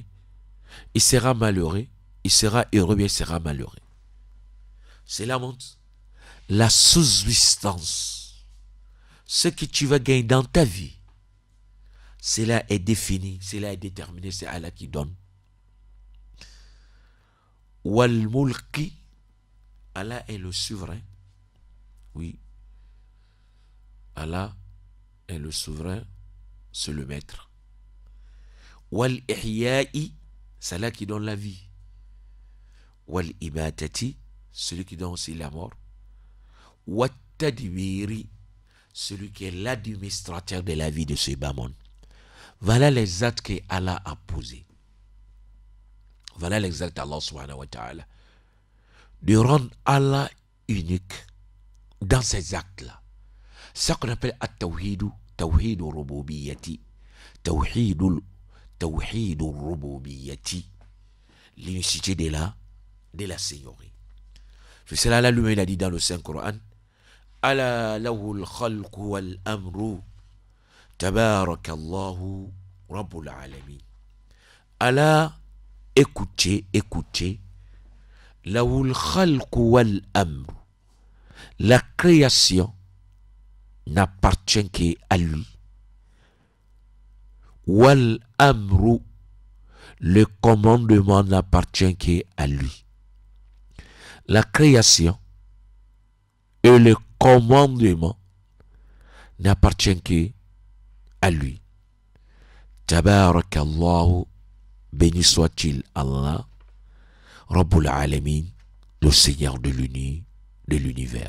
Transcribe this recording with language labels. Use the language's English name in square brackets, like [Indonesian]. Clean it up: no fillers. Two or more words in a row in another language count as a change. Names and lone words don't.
[French] Il sera malheureux, il sera heureux, il sera malheureux. Cela montre la subsistance. Ce que tu vas gagner dans ta vie, cela est défini, cela est déterminé, c'est Allah qui donne. [Arabic] والملك, [French] Allah est le souverain. Oui. Allah est le souverain, c'est le maître. [Arabic] والإحياء, [French] c'est Allah qui donne la vie. [Arabic] والإماتة, [French] celui qui donne aussi la mort. [Arabic] والتدبير, [French] celui qui est l'administrateur de la vie de ce bas monde. Voilà les actes que Allah a posés. Voilà les actes d' [Arabic] الله سبحانه وتعالى. [French] De rendre Allah unique dans ces actes-là. C'est ça qu'on appelle [Arabic] التوحيد توحيد الربوبية توحيد الربوبية, [French] l'unicité de la Seigneurie. C'est cela là lui-même il a dit dans le Saint-Coran, [Arabic] ألا له الخلق والأمر تبارك الله رب العالمين. Ala, écoutez, له الخلق والأمر, [French] la création n'appartient qu'à lui. [Arabic] والأمر, [French] le commandement n'appartient qu'à lui. La création et le commandement n'appartient qu'à lui. Tabarakallahu, béni soit-il Allah, [Arabic] رب العالمين, [French] le Seigneur de l'univers.